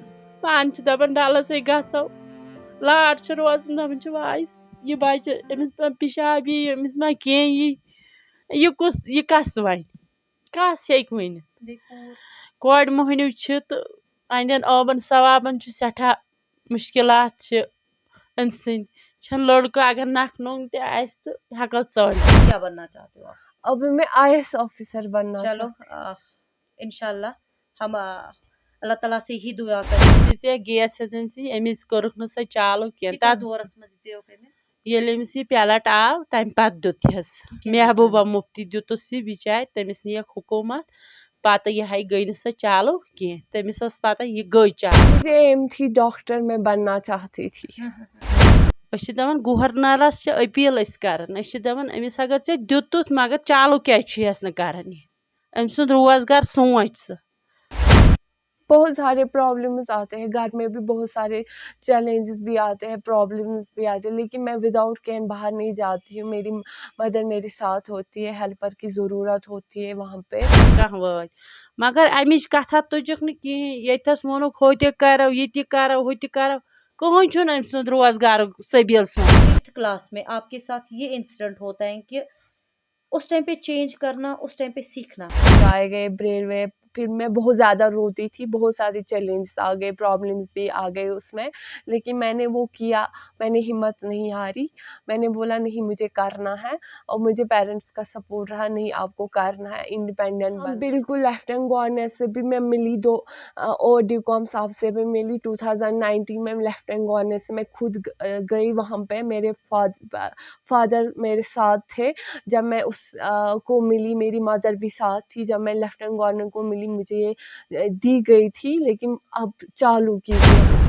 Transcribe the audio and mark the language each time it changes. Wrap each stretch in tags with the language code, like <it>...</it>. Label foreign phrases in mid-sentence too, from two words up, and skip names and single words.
<ks>پانہٕ چھِ دپان ڈلس ہے گژھو لاڈ چھِ روزان دپان چھِ واے یہِ بچہِ أمِس ما پِشاب یی أمِس ما کینٛہہ یی یہِ کس وَنہِ کس ہیٚکہِ ؤنِتھ کورِ موہنیو چھِ تہٕ اَنٛدٮ۪ن ٲبن ثوابن چھُ سٮ۪ٹھاہ مُشکلات چھِ أمۍ سٕنٛدۍ چھَنہٕ لڑکہٕ اگر نکھٕ نوٚنگ تہِ آسہِ تہٕ ہٮ۪کو ژٲرِتھ</ks> <ur>کیا بننا چاہتے ہو آپ؟ اب میں IAS آفیسر بننا چلو انشاءاللہ ہم اللہ تعالیٰ سے ہی دعا</ur> <ks>دِژے گیس ایجنسی أمِس کٔرٕکھ نہٕ سۄ چالو کینٛہہ تتھ دورس منٛز دِژیوکھ أمِس ییٚلہِ أمِس یہِ پیلٹ آو تمہِ پتہٕ دیُتہس محبوبہ مفتی دیُتُس یہِ بِچارِ تٔمِس نِیَکھ حکوٗمت پتہٕ یِہے گٔے نہٕ سۄ چالو کینٛہہ تٔمِس ٲس پتہ یہِ گٔے چالو</ks> <ur>مجھے ایم تھی ڈاکٹر میں بننا چاہتی تھی</ur> <ks>أسۍ چھِ دپان گورنرس چھِ أپیٖل أسۍ کران أسۍ چھِ دپان أمِس اگر ژےٚ دیُتُتھ مگر چالو کیازِ چھُ یَس نہٕ کران یہِ أمۍ سُنٛد روزگار سونٛچ ژٕ</ks> <ur>بہت سارے پرابلمز آتے ہیں گھر میں بھی بہت سارے چیلنجز بھی آتے ہیں پرابلمز بھی آتے ہیں لیکن میں</ur> <en>without cane</en> <ur>باہر نہیں جاتی ہوں میری مدر میرے ساتھ ہوتی ہے ہیلپر کی ضرورت ہوتی ہے وہاں پہ</ur> <ks>کانٛہہ وٲتۍ مگر امِچ کتھا تُجکھ نہٕ کِہیٖنۍ ییٚتھس ووٚنُکھ ہُہ تہِ کرو یہِ تہِ کرو ہُہ تہِ کرو کٕہٕنۍ چھُنہٕ أمۍ سُنٛد روزگارُک سبیٖل سوٗنچمُت</ks> <ur>8th کلاس میں آپ کے ساتھ یہ انسیڈنٹ ہوتا ہے کہ اس ٹائم پہ چینج کرنا اس ٹائم پہ سیکھنا آئے گئے بریل میں پھر میں بہت زیادہ روتی تھی بہت سارے چیلنجز آ گئے پرابلمس بھی آ گئے اس میں لیکن میں نے وہ کیا میں نے ہمت نہیں ہاری میں نے بولا نہیں مجھے کرنا ہے اور مجھے پیرنٹس کا سپورٹ رہا نہیں آپ کو کرنا ہے انڈیپینڈنٹ بالکل</ur> <en>Lieutenant Governor</en> <ur>سے بھی میں ملی اور ڈیوکام صاحب سے بھی ملی 2019 میں</ur> <en>Lieutenant Governor</en> <ur>سے میں خود گئی وہاں پہ میرے فادر میرے ساتھ تھے جب میں اس کو ملی میری مدر بھی ساتھ تھی جب میں</ur> <en>Lieutenant Governor</en> <ur>کو ملی مجھے یہ دی گئی تھی لیکن اب چالو کیجیے</ur>